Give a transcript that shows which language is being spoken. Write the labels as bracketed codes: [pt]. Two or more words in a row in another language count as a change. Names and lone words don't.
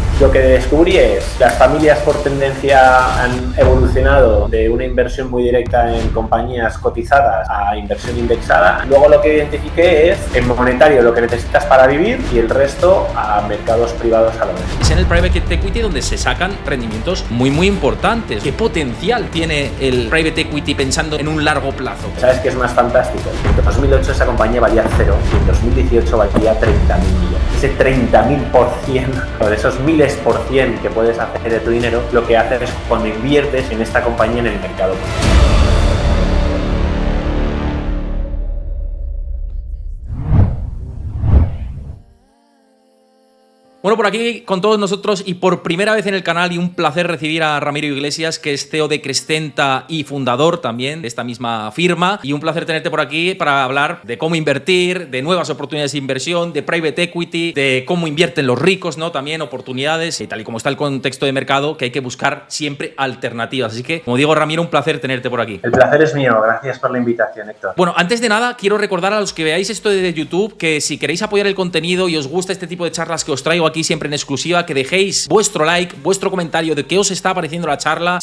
[es] Lo que descubrí es que las familias por tendencia han evolucionado de una inversión muy directa en compañías cotizadas a inversión indexada. Luego lo que identifiqué es en monetario lo que necesitas para vivir y el resto a mercados privados a la vez. Es en el [en] private equity [es] donde se sacan rendimientos muy importantes. ¿Qué potencial tiene el [en] private equity [es] pensando en un largo plazo? ¿Sabes qué es más fantástico? En 2008 esa compañía valía 0 y en 2018 valía 30.000 millones. Ese 30.000% de esos miles por cien que puedes hacer de tu dinero, lo que haces es cuando inviertes en esta compañía en el mercado. Bueno, por aquí con todos nosotros y por primera vez en el canal, y un placer recibir a Ramiro Iglesias, que es CEO de Crescenta y fundador también de esta misma firma, y un placer tenerte por aquí para hablar de cómo invertir, de nuevas oportunidades de inversión, de [en] private equity, [es] de cómo invierten los ricos, ¿no? También oportunidades, y tal y como está el contexto de mercado, que hay que buscar siempre alternativas. Así que, como digo, Ramiro, un placer tenerte por aquí. El placer es mío, gracias por la invitación, Héctor. Bueno, antes de nada, quiero recordar a los que veáis esto de YouTube que si queréis apoyar el contenido y os gusta este tipo de charlas que os traigo aquí siempre en exclusiva, que dejéis vuestro like, vuestro comentario de qué os está pareciendo la charla.